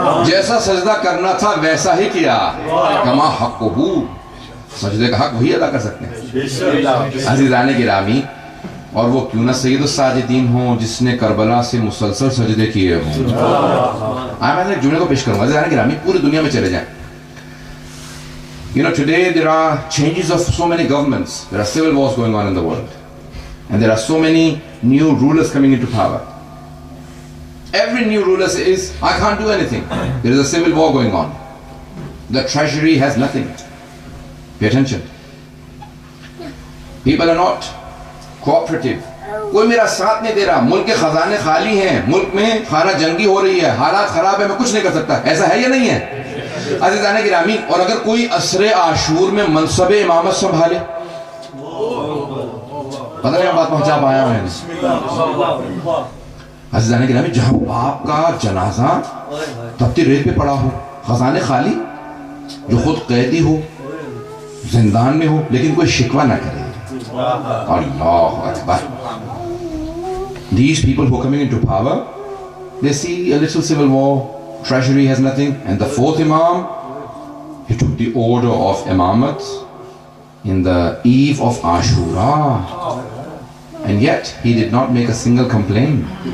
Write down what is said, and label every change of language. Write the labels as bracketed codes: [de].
[ur] جیسا سجدہ کرنا تھا ویسا ہی کیا. کما حقہ، سجدے کا حق وہی ادا کر سکتے ہیں. عزیزان گرامی، اور وہ کیوں نہ سید الساجدین ہوں جس نے کربلا سے مسلسل سجدے کیے ہوں. میں ایک جملے کو پیش کروں گا. عزیزان گرامی، پوری دنیا میں چلے جائیں. [en] Today there are changes of so many governments. There are civil wars going on in the world. And there are so many new rulers coming into power. Every new ruler says, I can't do anything. There is a civil war going on. The treasury has nothing. Pay attention. People are not cooperative. [ur] کوئی میرا ساتھ نہیں دے رہا, ملک کے خزانے خالی ہیں, ملک میں خانہ جنگی ہو رہی ہے, حالات خراب ہے, میں کچھ نہیں کر سکتا. ایسا ہے یا نہیں ہے؟ عزیزان گرامی, اور اگر کوئی عصر عاشور میں منصب امامت سنبھالے, پتہ نہیں بات پہنچا پایا میں نے. عزیزان گرامی, جہاں باپ کا جنازہ تپتی ریت پہ پڑا ہو, خزانے خالی, جو خود قیدی ہو, زندان میں ہو, لیکن کوئی شکوہ نہ کرے. اللہ اکبر. [en] These people who are coming into power, they see a little civil war, treasury has nothing, and the fourth Imam, he took the order of Imamat in the eve of Ashura, and yet he did not make a single complaint.